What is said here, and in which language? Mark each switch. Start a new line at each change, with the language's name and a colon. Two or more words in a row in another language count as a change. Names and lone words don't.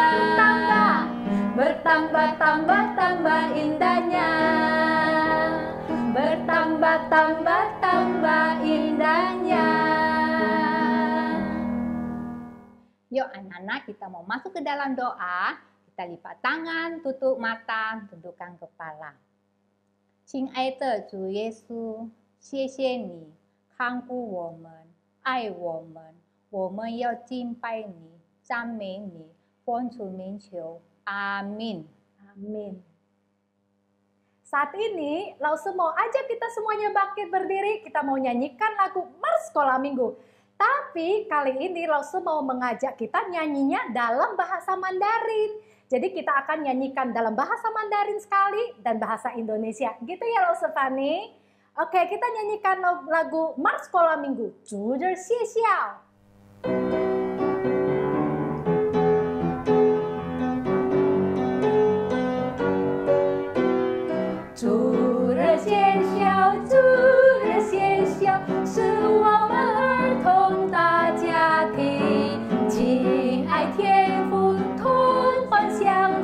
Indonesian: Bertambah-tambah indahnya. Bertambah-tambah indahnya. Yuk anak-anak, kita mau masuk ke dalam doa. Kita lipat tangan, tutup mata, tundukkan kepala.
Chinese: 亲爱的主耶稣，谢谢你看顾我们，爱我们，我们要敬拜你，赞美你，奉主名求，阿 min.
Indonesian: Amin. Saat ini, Lause mau ajak kita semuanya bangkit berdiri. Kita mau nyanyikan lagu Mars Sekolah Minggu. Tapi kali ini Lause mau mengajak kita nyanyinya dalam bahasa Mandarin. Jadi kita akan nyanyikan dalam bahasa Mandarin sekali dan bahasa Indonesia. Gitu ya Lause Fani? Oke, kita nyanyikan lagu Mars Sekolah Minggu.
Chinese: 主日谢校。是我们儿童大家庭，亲爱天父，同欢相